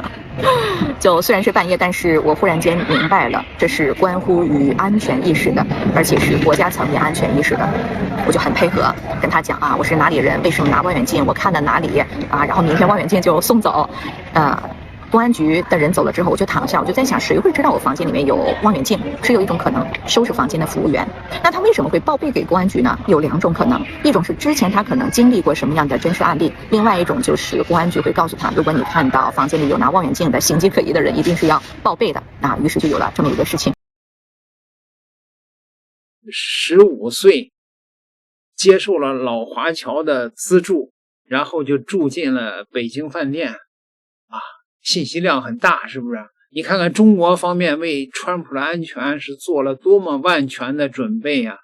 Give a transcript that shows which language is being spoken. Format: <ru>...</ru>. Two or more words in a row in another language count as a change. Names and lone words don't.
<zh>就雖然是半夜，但是我忽然間明白了，這是關乎於安全意識的，而且是國家層面安全意識的。我就很配合跟他講啊，我是哪裡人，為什麼拿望遠鏡，我看了哪裡啊，然後明天望遠鏡就送走。公安局的人走了之後，我就躺下，我就在想，誰會知道我房間裡面有望遠鏡？只有一種可能，收拾房間的服務員。那他為什麼會報備給公安局呢？有2種可能，一種是之前他可能經歷過什麼樣的真實案例，另外一種就是公安局會告訴他，如果你看到房間裡有拿望遠鏡的形跡可疑的人，一定是要報備的。於是就有了這麼一個事情。 15歲接受了老華僑的資助，然後就住進了北京飯店信息量很大，是不是？你看看中國方面为川普的安全是做了多麼萬全的準備呀！</zh>